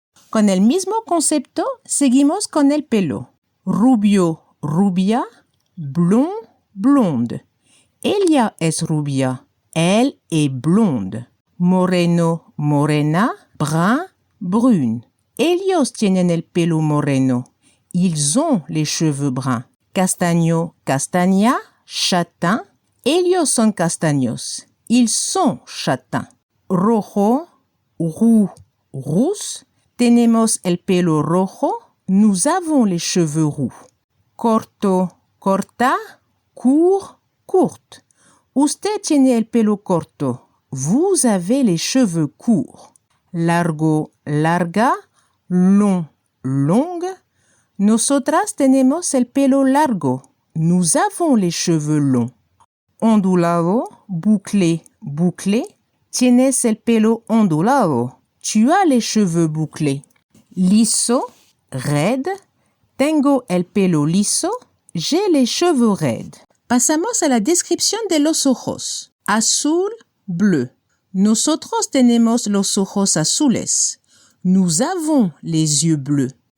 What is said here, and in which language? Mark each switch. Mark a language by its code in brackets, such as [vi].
[es] Con el mismo concepto, seguimos con el pelo. Rubio, rubia, blond, blonde. Ella es rubia. [fr] Elle est blonde. [es] Moreno, morena, brun, brune. Ellos tienen el pelo moreno. [fr] Ils ont les cheveux bruns. [es] Castaño, castaña, châtain. Ellos son castaños. [fr] Ils sont châtains. Rojo, roux, rousse. [es] Tenemos el pelo rojo. [fr] Nous avons les cheveux roux. [es] Corto, corta, court, courte. Usted tiene el pelo corto. [fr] Vous avez les cheveux courts. [es] Largo, larga, long, longue. Nosotras tenemos el pelo largo. [fr] Nous avons les cheveux longs. Ondulado, bouclé, bouclé. [es] Tienes el pelo ondulado. [fr] Tu as les cheveux bouclés. [es] Liso, raide. Tengo el pelo liso. [fr] J'ai les cheveux raides. [es] Pasamos a la descripción de los ojos. Azul, bleu. Nosotros tenemos los ojos azules. [fr] Nous avons les yeux bleus.